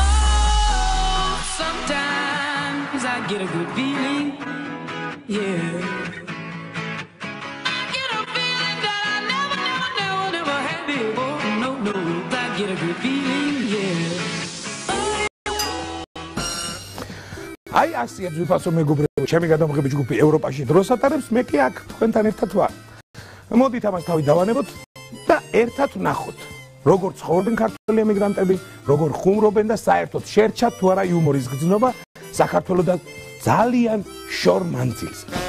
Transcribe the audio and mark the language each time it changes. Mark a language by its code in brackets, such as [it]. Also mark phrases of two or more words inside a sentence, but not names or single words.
[en] Oh, sometimes I get a good feeling. Yeah. Get a good feeling, yeah. [ka] აი ასია ძვირფასო მეგობრებო, ჩემი გადამღები ჯგუფი ევროპაში დროს ატარებს, მე კი აქ თქვენთან ერთად ვარ. მოდით ამას თავი დავანებოთ და ერთად ვნახოთ, როგორ ცხოვრობენ ქართველი ემიგრანტები, როგორ ხუმრობენ და საერთოდ შერჩათ თუ არა იუმორის გრძნობა საქართველოსთან ძალიან შორ მანძილზე.